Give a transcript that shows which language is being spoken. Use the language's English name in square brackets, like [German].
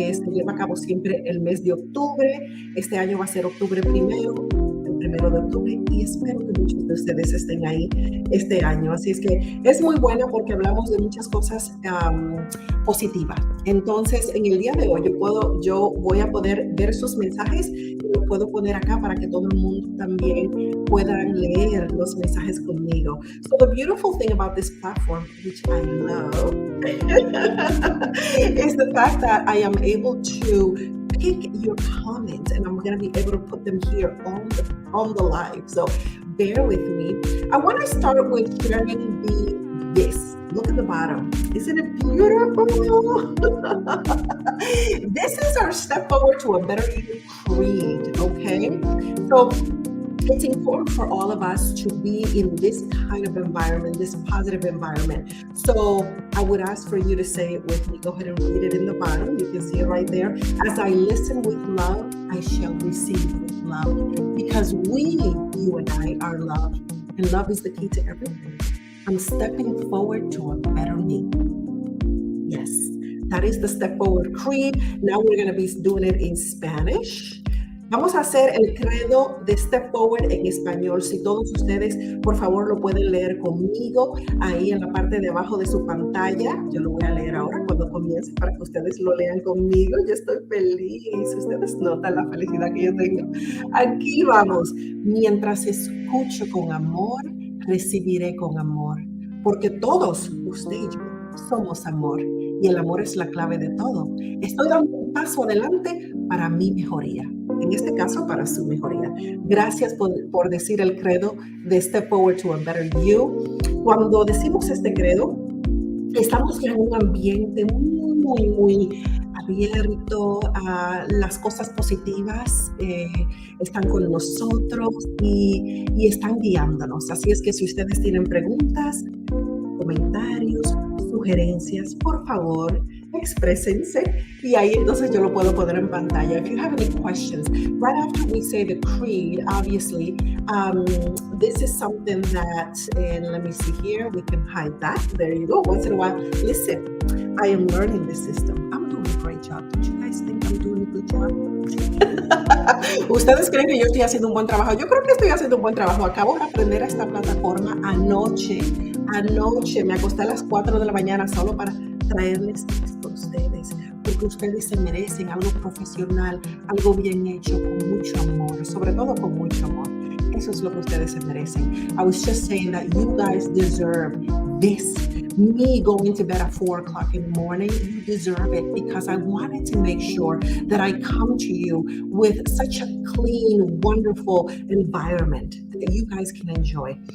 [Spanish] Se lleva a cabo siempre el mes de octubre. Este año va a ser octubre primero, el 1 de octubre, y espero que muchos de ustedes estén ahí este año. Así es que es muy buena porque hablamos de muchas cosas positivas. Entonces, en el día de hoy yo voy a poder ver sus mensajes y lo puedo poner acá para que todo el mundo también puedan leer los mensajes conmigo. [English] So the beautiful thing about this platform, which I love, is the fact that I am able to pick your comments, and I'm going to be able to put them here on the live. So bear with me. I want to start with sharing this. Look at the bottom. Isn't it beautiful? This is our Step Forward to a Better You creed, okay? So it's important for all of us to be in this kind of environment, this positive environment. So I would ask for you to say it with me. Go ahead and read it in the bottom. You can see it right there. As I listen with love, I shall receive with love. Because you and I, are love. And love is the key to everything. I'm stepping forward to a better me. Yes, that is the Step Forward Creed. Now we're going to be doing it in Spanish. [Spanish] Vamos a hacer el credo de Step Forward en español. Si todos ustedes, por favor, lo pueden leer conmigo ahí en la parte de abajo de su pantalla. Yo lo voy a leer ahora cuando comience para que ustedes lo lean conmigo. Yo estoy feliz. Ustedes notan la felicidad que yo tengo. Aquí vamos. Mientras escucho con amor, recibiré con amor. Porque todos, usted y yo, somos amor. Y el amor es la clave de todo. Estoy dando un paso adelante para mi mejoría. En este caso, para su mejoría. Gracias por decir el credo de Step Forward to a Better You. Cuando decimos este credo, estamos en un ambiente muy, muy abierto a las cosas positivas, están con nosotros y están guiándonos. Así es que si ustedes tienen preguntas, comentarios, sugerencias, por favor, exprésense, y ahí entonces yo lo puedo poner en pantalla. [English] If you have any questions, right after we say the creed, obviously, this is something that, and let me see here, we can hide that. There you go. Once in a while, listen, I am learning the system. I'm doing a great job. Don't you guys think I'm doing a good job? [Spanish] ¿Ustedes creen que yo estoy haciendo un buen trabajo? Yo creo que estoy haciendo un buen trabajo. Acabo de aprender a esta plataforma anoche. Me acosté a las 4 de la mañana solo para traerles esto a ustedes, porque ustedes se merecen algo profesional, algo bien hecho, con mucho amor, sobre todo con mucho amor. Eso es lo que ustedes se merecen. [English] I was just saying that you guys deserve this. Me going to bed at 4 o'clock in the morning, you deserve it, because I wanted to make sure that I come to you with such a clean, wonderful environment that you guys can enjoy.